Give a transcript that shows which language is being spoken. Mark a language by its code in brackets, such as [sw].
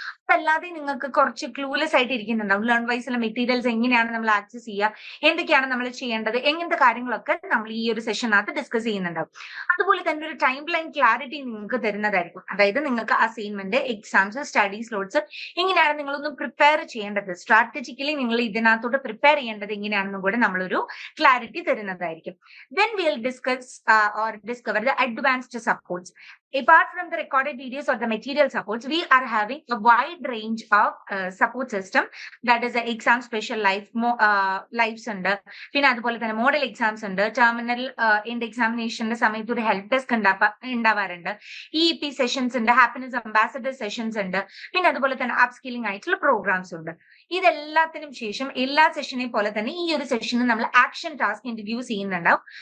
[ml] അതല്ലാതെ നിങ്ങൾക്ക് കുറച്ച് ക്ലൂലെസ് ആയിട്ട് ഇരിക്കുന്നുണ്ടാവും. ലേൺ വൈസിലെ മെറ്റീരിയൽസ് എങ്ങനെയാണ് നമ്മൾ ആക്സസ് ചെയ്യുക, എന്തൊക്കെയാണ് നമ്മൾ ചെയ്യേണ്ടത്, എങ്ങനത്തെ കാര്യങ്ങളൊക്കെ നമ്മൾ ഈ ഒരു സെഷനകത്ത് ഡിസ്കസ് ചെയ്യുന്നുണ്ടാവും. അതുപോലെ തന്നെ ഒരു ടൈം ലൈൻ ക്ലാരിറ്റി നിങ്ങൾക്ക് തരുന്നതായിരിക്കും. അതായത് നിങ്ങൾക്ക് അസൈൻമെന്റ്, എക്സാംസ്, സ്റ്റഡി സ്ലോട്ട്സ് എങ്ങനെയാണ് നിങ്ങളൊന്ന് പ്രിപ്പയർ ചെയ്യേണ്ടത്, സ്ട്രാറ്റജിക്കലി നിങ്ങൾ ഇതിനകത്തോട്ട് പ്രിപ്പയർ ചെയ്യേണ്ടത് എങ്ങനെയാണെന്നും കൂടെ നമ്മളൊരു ക്ലാരിറ്റി തരുന്നതായിരിക്കും. [en] Then we'll discuss or discover the advanced supports. Apart from the recorded videos or the material supports, we are having a wide range of support system. That is the exam special lives [ml] ഉണ്ട്. പിന്നെ അതുപോലെ തന്നെ model exams ഉണ്ട്. Terminal end എക്സാമിനേഷന്റെ സമയത്ത് ഒരു help desk ഉണ്ടാവാറുണ്ട്. EEP sessions ഉണ്ട്, happiness ambassador sessions ഉണ്ട്. പിന്നെ അതുപോലെ തന്നെ അപ് സ്കില്ലിംഗ് ആയിട്ടുള്ള പ്രോഗ്രാംസ് ഉണ്ട്. ഇതെല്ലാത്തിനും ശേഷം എല്ലാ സെഷനെ പോലെ തന്നെ ഈ ഒരു സെഷന് നമ്മൾ ആക്ഷൻ ടാസ്ക് ഇൻട്രൊഡ്യൂസ് ചെയ്യുന്നുണ്ടാവും.